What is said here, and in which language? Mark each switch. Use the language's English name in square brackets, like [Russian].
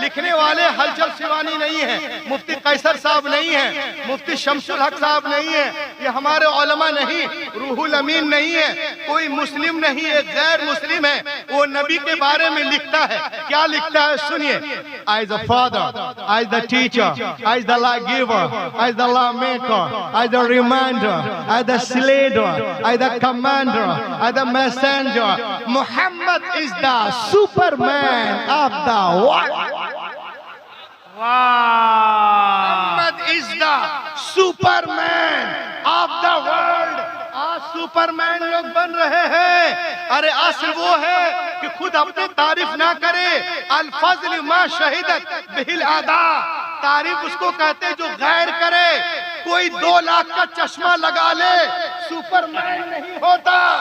[Hindi] लिखने वाले हलचल शिवानी नहीं है, मुफ्ती कैसर साहब नहीं है, मुफ्ती शमसुल हक साहब नहीं है, ये हमारे उलमा नहीं, रूहुल अमीन नहीं है, कोई मुस्लिम नहीं है, गैर मुस्लिम है। वो नबी के बारे में लिखता है। क्या लिखता है? सुनिए। [English] I the father, I the teacher, I the life giver, I the law maker, I the reminder, I the slayer, I the commander, I the messenger. Muhammad is the Superman of the world. Muhammad is the Superman of the world. [Hindi] आज Superman लोग बन रहे हैं। अरे असल वो है कि खुद अपनी तारीफ ना करे। [Arabic] अल फज़ल मा शहीदत बिहिल आदा, [Hindi] तारीफ उसको कहते जो गैर करे। कोई 2 लाख का चश्मा लगा ले, सुपरमैन नहीं होता।